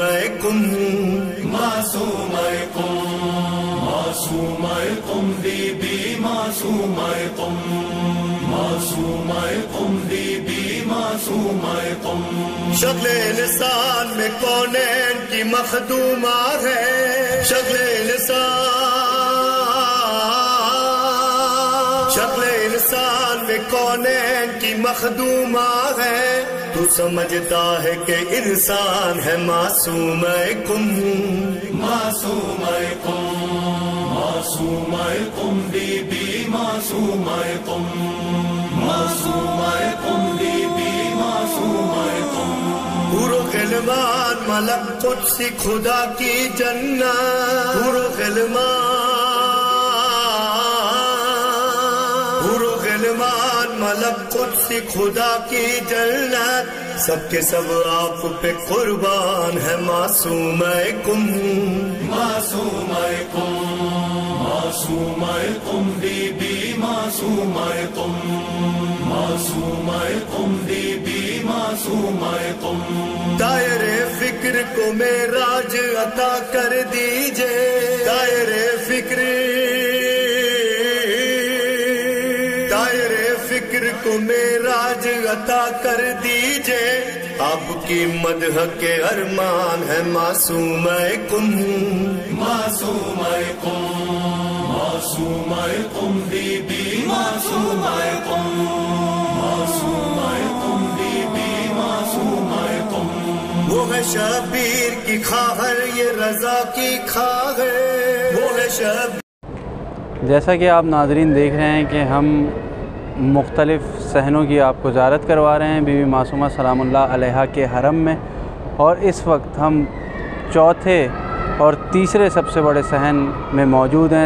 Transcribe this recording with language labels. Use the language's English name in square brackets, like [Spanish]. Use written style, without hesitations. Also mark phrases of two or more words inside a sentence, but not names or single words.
[Urdu] قم، معصوم قم، معصوم قم بی بی معصوم قم، معصوم قم بی بی معصوم قم شکل انسان میں کونین کی مخدومہ ہے شکل انسان میں کونین کی مخدومہ ہے تو سمجھتا ہے کہ انسان ہے معصوم قم معصوم قم معصوم قم بی بی معصوم قم معصوم قم بی بی معصوم قم حور و غلمان ملک قدسی خدا کی جنت حور و غلمان ملک قدسی خدا کی جنت سب کے سب آپ پہ قربان ہے معصوم قم معصوم قم معصوم قم بی بی معصوم قم معصوم قم بی بی معصوم قم دائرے فکر کو معراج عطا کر دیجئے دائرے فکر کو معراج عطا کر دیجئے آپ کی مدح کے ارمان ہے معصوم قم معصوم قم معصوم قم بی بی معصوم قم معصوم قم بی بی معصوم قم وہ ہے شبیر کی خواہر یہ رضا کی خواہر وہ ہے شبیر. جیسا کہ آپ ناظرین دیکھ رہے ہیں کہ ہم مختلف صحنوں کی آپ کو زیارت کروا رہے ہیں بی بی معصومہ [Arabic] سلام اللہ علیہا [Urdu] کے حرم میں، اور اس وقت ہم چوتھے اور تیسرے سب سے بڑے صحن میں موجود ہیں.